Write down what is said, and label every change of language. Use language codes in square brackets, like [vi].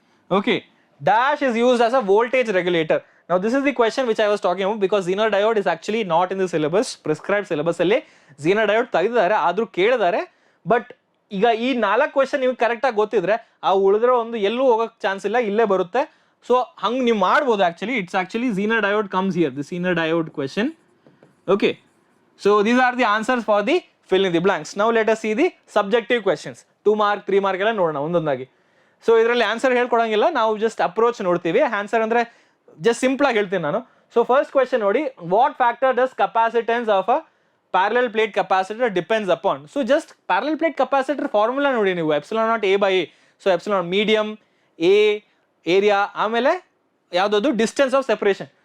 [en] Okay, dash is used as a voltage regulator. Now this is the question which I was talking about, because Zener diode is actually not in the syllabus, prescribed syllabus [kn] ಅಲ್ಲಿ Zener diode ತೆಗೆದಿದ್ದಾರೆ, ಆದ್ರೂ ಕೇಳಿದ್ದಾರೆ. But ಈಗ ಈ 4 question ನೀವು correct ಆಗಿ ಗೊತ್ತಿದ್ರೆ ಆ ಉಳಿದ್ರೆ ಒಂದು ಎಲ್ಲೂ ಹೋಗಕ್ ಚಾನ್ಸ್ ಇಲ್ಲ, ಇಲ್ಲೇ ಬರುತ್ತೆ. ಸೊ ಹಂಗ್ ನೀವು ಮಾಡ್ಬೋದು. [en] Actually it's actually Zener diode comes here, the Zener diode question. Okay, so these are the answers for the fill in the blanks. Now let us see the subjective questions. 2 mark 3 mark [kn] ಎಲ್ಲ ನೋಡೋಣ ಒಂದೊಂದಾಗಿ. So ಇದರಲ್ಲಿ answer ಹೇಳ್ಕೊಡಂಗಿಲ್ಲ, ನಾವು just approach ನೋಡ್ತೀವಿ. Answer ಅಂದ್ರೆ just simple ಆಗಿ ಹೇಳ್ತೀನಿ ನಾನು. [en] so first question [kn] ನೋಡಿ, [en] What factor does capacitance of a parallel plate capacitor depends upon. So just parallel plate capacitor formula [kn] ನೋಡಿ ನೀವು, [en] Epsilon naught A by A. So epsilon medium, A area, [kn] ಆಮೇಲೆ ಯಾವುದದು [en] Distance of separation.